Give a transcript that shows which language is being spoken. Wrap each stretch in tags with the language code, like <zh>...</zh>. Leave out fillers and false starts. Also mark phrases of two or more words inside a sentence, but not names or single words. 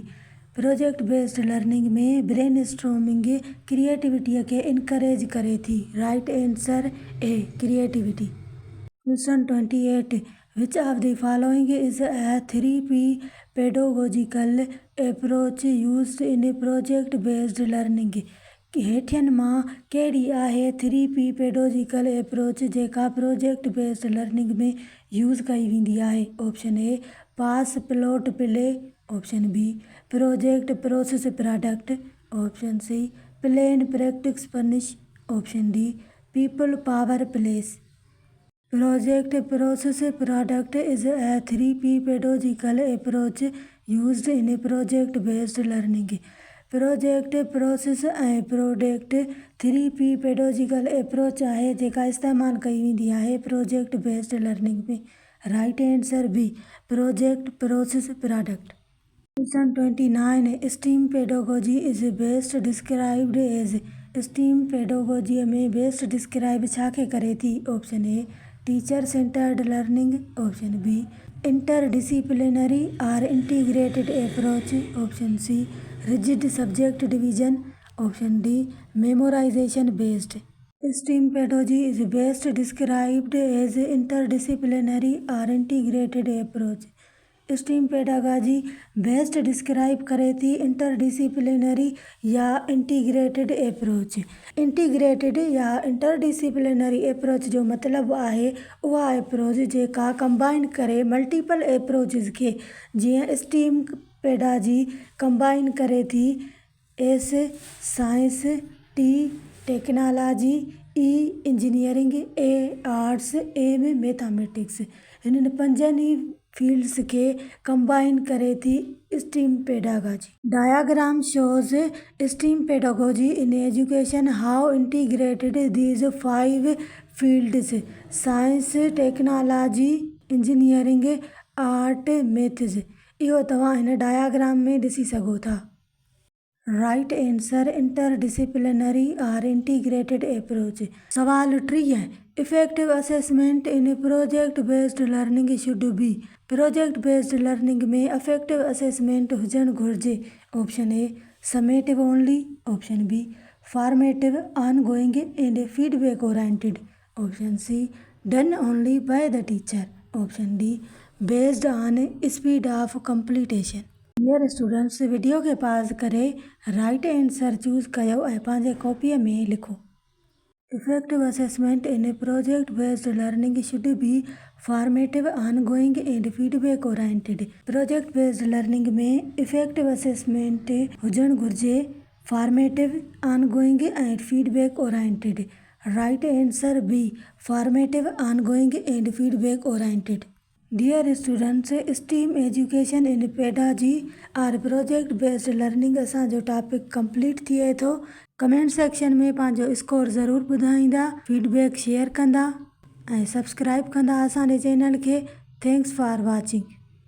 <en>project based learning</en> <sd>में</sd> <en>brainstorming creativity</en> <sd>के इनकरेज करे थी।</sd> <en>Right answer A creativity. Question 28 which of the following is a 3P pedagogical approach used in project based learning.</en> <sd>हेठियन मां कहिड़ी आहे</sd> <en>3P pedagogical approach</en> <sd>जेका</sd> <en>project based learning</en> <sd>में यूज़ कई वेंदी आहे।</sd> <en>Option A pass plot play. Option B project process product. Option C plan practice punish. Option D people power place. Project process product is a 3P pedagogical approach used in project based learning. project process</en> <sd>ऐं</sd> <en>product 3P pedagogical approach</en> <sd>आहे जेका इस्तेमालु कई वेंदी आहे</sd> <en>project based learning</en> <sd>में।</sd> <en>Right answer B project process product. Question 29 STEAM pedagogy is best described as. STEAM pedagogy</en> <sd>में</sd> <en>best describe</en> <sd>छा खे करे थी।</sd> <en>Option A teacher centred learning. Option B interdisciplinary और integrated approach। Option C rigid subject division. Option D memorization based. STEAM pedagogy is best described as interdisciplinary और integrated approach। STEAM pedagogy best describe</en> <sd>करे थी इंटरडिसिप्लिनरी या</sd> <en>integrated approach.</en> <sd>इंटीग्रेटेड या</sd> <en>interdisciplinary approach</en> <sd>जो मतिलबु आहे उहा अप्रोच जेका कंबाइन करे</sd> <en>multiple approaches</en> <sd>खे। जीअं</sd> <en>STEAM pedagogy</en> <sd>कंबाइन करे थी</sd> <en>S science, T technology, E engineering, A arts, M mathematics.</en> <sd>हिननि पंजनि ई फील्ड्स के कंबाइन करे थी</sd> <en>STEAM pedagogy. Diagram shows STEAM pedagogy in education how integrated these 5 fields science, technology, engineering, art, maths</en> <sd>इहो तव्हां हिन डायग्राम में ॾिसी सघो था।</sd> <en>Right answer interdisciplinary और integrated approach। सवाल 30 effective assessment in project based learning should be। project based learning</en> <sd>में</sd> <en>effective assessment</en> <sd>हुजणु घुरिजे।</sd> <en>Option A summative only. Option B formative ongoing and feedback oriented. Option C done only by the teacher. Option D based on speed of completion. dear students video</en> <sd>के पास करे</sd> <en>right answer choose</en> <sd>कयो ऐं पंहिंजे कॉपीअ में लिखो।</sd> <en>Effective assessment in project based learning should be formative ongoing and feedback oriented. project based learning</en> <sd>में</sd> <en>effective assessment</en> <sd>हुजणु घुरिजे</sd> <en>formative ongoing and feedback oriented. Right answer B formative ongoing and feedback oriented. dear students STEAM education in pedagogy और project based learning असांजो topic complete</en> <sd>थिए थो।</sd> <en>comment section</en> <sd>में पंहिंजो स्कोर ज़रूरु ॿुधाईंदा,</sd> <en>feedback share</en> <sd>कंदा ऐं सब्सक्राइब कंदा असांजे चैनल खे।</sd> <en>Thanks for watching.</en>